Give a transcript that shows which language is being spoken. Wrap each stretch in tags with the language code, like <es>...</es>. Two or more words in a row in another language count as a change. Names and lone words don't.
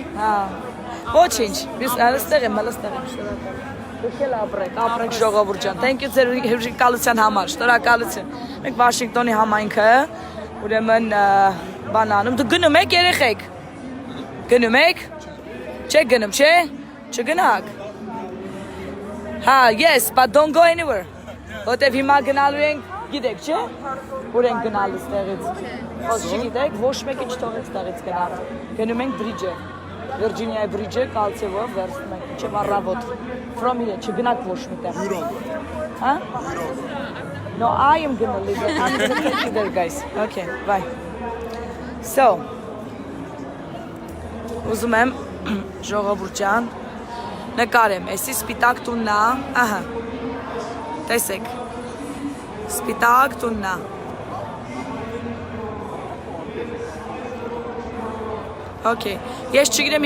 <hy>Հա։ Ոչինչ, ես այստեղ եմ, այստեղ եմ, շնորհակալ։ Դուք էլ ապրեք ժողովուրդ ջան։</hy> <en>Thank you</en> <hy>ձեր հյուրընկալության համար, շնորհակալություն։ Մենք Վաշինգտոնի համայնքը, ուրեմն բանանում, դուք գնում եք երեխեք։ Գնում եք։ Չեք գնում, չէ՞։ Չգնաք։ Հա,</hy> <en>yes, but don't go anywhere.</en> <hy>Որտեվ հիմա գնալու ենք, գիտեք, չէ՞։ Ուր ենք գնալու ստեղից։ Ոնց չգիտեք, ոչ մեկը չթողեք ստեղից գնալ։ Գնում ենք բրիջը։ Virginia bridge-ը կալցեվով վերցնում ենք, չէ՞ առավոտ։</hy> <en>From here,</en> <hy>չգնաք ոչ միտեղ։ Հա?</hy> <en>No, I am gonna leave it. I'm gonna take you there, guys. Okay, bye. So,</en> <hy>ուզում եմ ժողովուրդ ջան նկարեմ, էսի սպիտակ տունն է, ահա, տեսեք, սպիտակ տունն է, okay, ես չգիտեմ</hy>